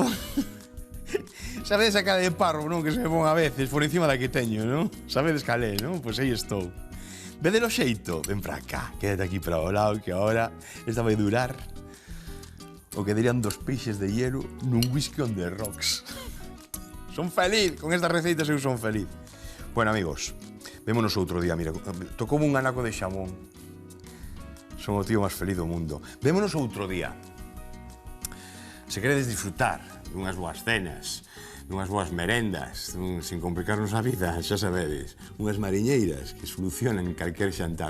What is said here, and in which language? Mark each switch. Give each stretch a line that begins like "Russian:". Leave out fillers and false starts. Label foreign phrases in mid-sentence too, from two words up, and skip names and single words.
Galician: Sabedes a cara de parvo, non? Que se me pon a veces por encima da que teño, non? Sabedes calé, non? Pois aí estou. Vede lo xeito? Ven pra cá, quédate aquí para o lado, que agora esta vai durar o que dirían dos peixes de hielo nun
English: whisky on the rocks.
Galician: Son feliz, con estas receitas eu son feliz. Bueno, amigos, vémonos outro día, mira, tocoume un anaco de xamón. Son o tío máis feliz do mundo. Vémonos outro día. Se queredes disfrutar dunhas boas cenas, dunhas boas merendas, sin complicarnos a vida, xa sabedes, unhas mariñeiras que solucionan calquer xantar.